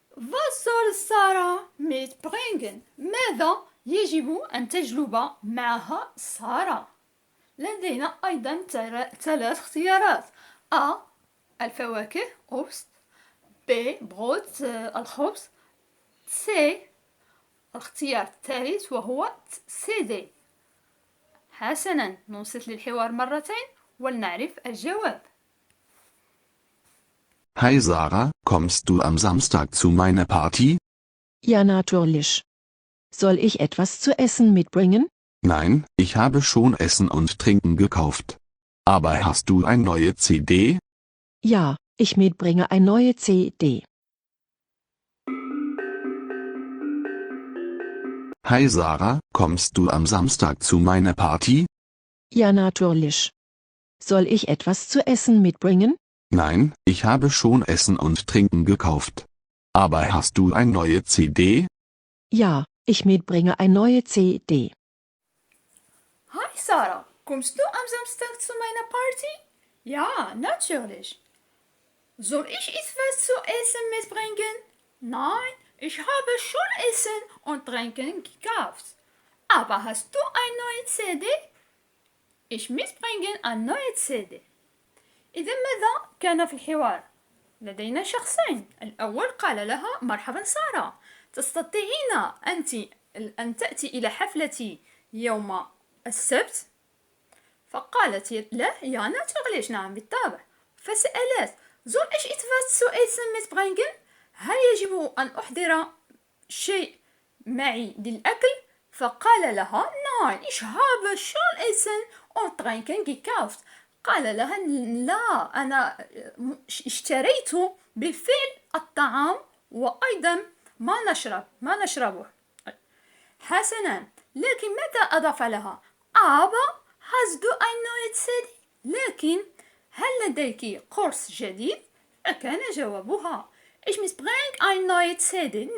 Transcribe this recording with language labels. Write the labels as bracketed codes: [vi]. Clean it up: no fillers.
[de] Was soll Sarah mitbringen؟ [ar] ماذا يجب أن تجلب معها سارة؟ لدينا أيضا 3 اختيارات: A: الفواكه Obst، B: بروت الخبز، C: الاختيار الثالث وهو CD. حسنا، ننصت للحوار مرتين ولنعرف الجواب. [de] Hi Sarah, kommst du am Samstag zu meiner Party? Ja, natürlich. Soll ich etwas zu essen mitbringen? Nein, ich habe schon Essen und Trinken gekauft. Aber hast du eine neue CD? Ja, ich mitbringe eine neue CD. Hi Sarah, kommst du am Samstag zu meiner Party? Ja, natürlich. Soll ich etwas zu essen mitbringen? Nein, ich habe schon Essen und Trinken gekauft. Aber hast du eine neue CD? Ja, ich mitbringe eine neue CD. Hi Sarah, kommst du am Samstag zu meiner Party? Ja, natürlich. Soll ich etwas zu essen mitbringen? Nein, ich habe schon Essen und Trinken gekauft. Aber hast du eine neue CD? Ich mitbringe eine neue CD. [ar] إذا ماذا كان في الحوار؟ لدينا شخصين. الأول قال لها مرحبا سارة، تستطيعين أنت أن تأتي إلى حفلتي يوم السبت؟ فقالت له [de] ja natürlich [ar] نعم بالطبع. فسألت [de] soll ich etwas zu essen mitbringen؟ [ar] هل يجب أن أحضر شيء معي للأكل؟ فقال لها [de] nein ich habe schon Essen und Trinken gekauft. [ar] قال لها لا أنا اشتريت بالفعل الطعام وأيضا ما نشربه. حسنا، لكن ماذا أضاف لها؟ [de] aber hast du ein neues CD؟ [ar] لكن هل لديك قرص جديد؟ فكان جوابها [de] ich mitbringe ein neues CD.